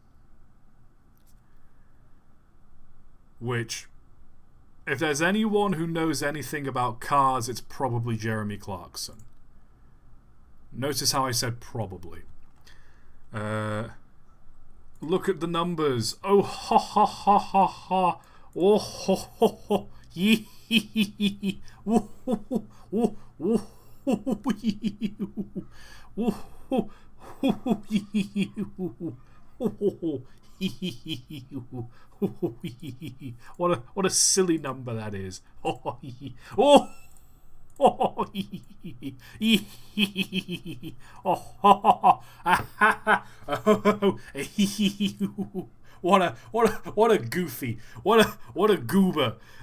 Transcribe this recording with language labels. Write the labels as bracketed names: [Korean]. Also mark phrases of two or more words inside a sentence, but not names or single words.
[English] Which, if there's anyone who knows anything about cars, it's probably Jeremy Clarkson. Notice how I said probably. Look at the numbers. Oh, ha ha ha ha ha. Oh, ho ho ho. Yee hee hee hee. Woo hoo hoo. Woo woo hoo hoo. Woo hoo hoo hee. Woo. What a silly number that is. Oh, oh, what a goofy, what a goober.